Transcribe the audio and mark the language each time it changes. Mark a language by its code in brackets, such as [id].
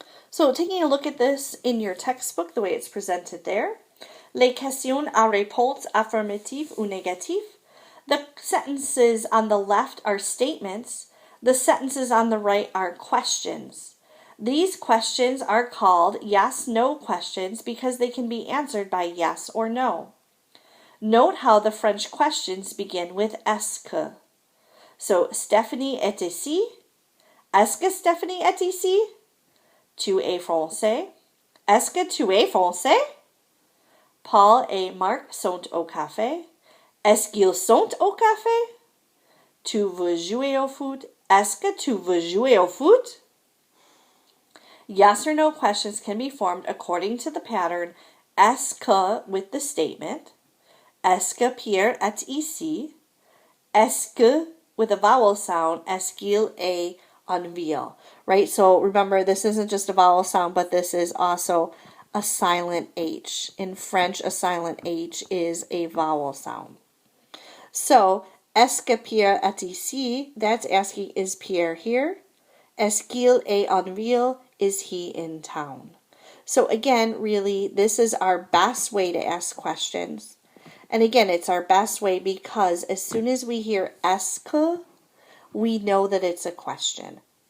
[en] So taking a look at this in your textbook, the way it's presented there, [fr] les questions à réponse affirmative ou négative. [en] The sentences on the left are statements. The sentences on the right are questions. These questions are called yes-no questions because they can be answered by yes or no. Note how the French questions begin with est-ce que. [fr] So, Stephanie est ici? Est-ce que Stephanie est ici? Tu es français? Est-ce que tu es français? Paul et Marc sont au café. Est-ce qu'ils sont au café? Tu veux jouer au foot? Est-ce que tu veux jouer au foot? [en] Yes or no questions can be formed according to the pattern est-ce que with the statement, [fr] est-ce que Pierre est ici? Est-ce que [en] with a vowel sound, [fr] est-ce qu'il est en ville? [en] Right? So remember, this isn't just a vowel sound, but this is also a silent H. In French, a silent H is a vowel sound. [fr] So, est-ce que Pierre est ici? [en] That's asking, is Pierre here? [fr] Est-ce qu'il est en ville? [en] Is he in town? So again, really, this is our best way to ask questions. And again, it's our best way because as soon as we hear est-ce que, we know that it's a question.